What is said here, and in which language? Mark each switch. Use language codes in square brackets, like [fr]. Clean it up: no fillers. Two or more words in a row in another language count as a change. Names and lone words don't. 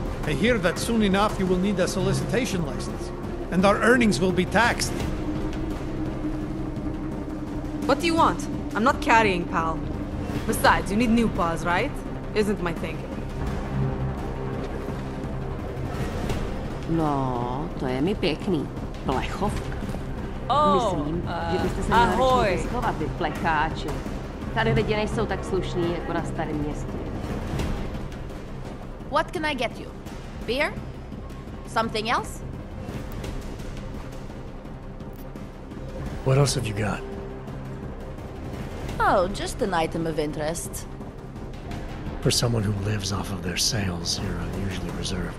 [en] I hear that soon enough you will need a solicitation license, and our earnings will be taxed. What do you want? I'm not carrying, pal. Besides, you need new paws, right? Isn't my thinking. [cs] No, to je mi pěkný. Plechovka. Oh, Myslím, že byste se měli ahoj. začít schovat, vy plecháči. Tady lidi nejsou tak slušní, jako na starém městě. [en] What can I get you? Beer? Something else? What else have you got? Oh, just an item of interest. For someone who lives off of their sales, you're unusually reserved.